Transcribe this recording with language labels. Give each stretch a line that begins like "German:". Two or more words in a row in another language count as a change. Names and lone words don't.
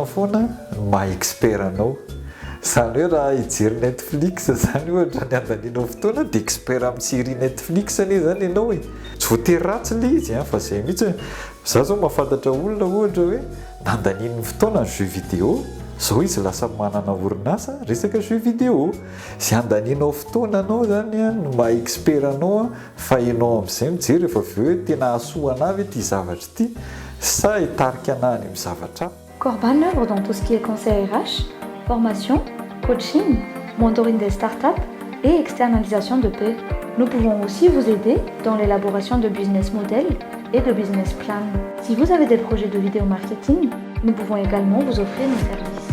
Malagasy: foana maha-expert anao zany hoe raha hijery Netflix zany ohatra ny andanianao fotoana dia expert amin'ny série Netflix anie zany ianao hoe tsy voatery ratsy ilay izy fa izay mihitsy za zao mahafantatra olona ohatra hoe nandaniany fotoana ny
French: jeu vidéo
Malagasy: zao izy lasa manana orinasa resaka
French: jeu vidéo
Malagasy: izay andanianao fotoana anao zany no maha-expert anao fa ianao amin'izay mijery rehefa avy eo hoe tena ahasoa anahy ve ity zavatra ity sa hitarika anahy any amin'ny zavatra.
French: Corban œuvre dans tout ce qui est conseil RH, formation, coaching, mentoring des startups et externalisation de paix. Nous pouvons aussi vous aider dans l'élaboration de
English: business models
French: et de
English: business plans.
French: Si vous avez des projets de vidéo marketing, nous pouvons également vous offrir nos services.